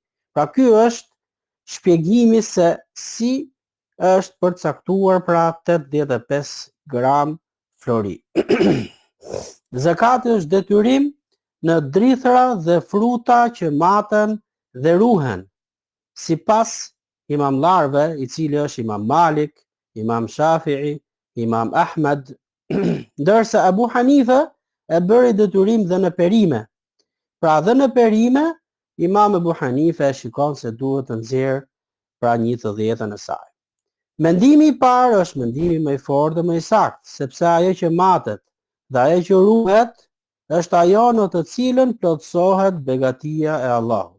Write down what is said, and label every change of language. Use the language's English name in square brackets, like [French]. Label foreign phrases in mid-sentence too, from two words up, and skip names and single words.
[Albanian] Pra ky është shpjegimi se si është përcaktuar pra 85 gram flori. Zakati është detyrim në drithra dhe fruta që maten dhe ruhen, sipas imamlarve, i cili është Imam Malik, Imam Shafi'i, Imam Ahmed, ndërsa Abu Hanifa e bëri detyrim dhe në perime. Pra dhe në perime, Imam Abu Hanifa e shikon se duhet të nxjerr pra 1/10 e saj. Mendimi i parë është mendimi më i fortë dhe më i saktë, sepse ajo që matet dhe ajo që ruhet është ajo në të cilën plotësohet begatia e Allahut.